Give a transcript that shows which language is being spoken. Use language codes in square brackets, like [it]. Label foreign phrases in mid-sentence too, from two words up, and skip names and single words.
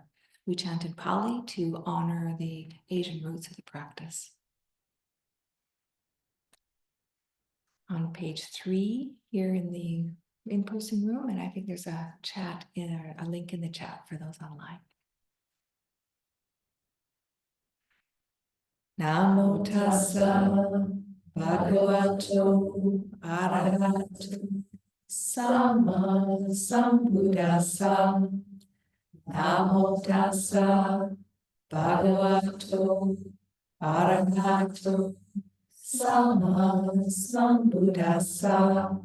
[en] We chanted Pali to honor the Asian roots of the practice. On page 3 here in the in-person room, and I think there's a chat a link in the chat for those online. [pi] Namo tassa bhagavato arahato samma sambuddhassa. Namo tassa bhagavato arahato samma sambuddhassa.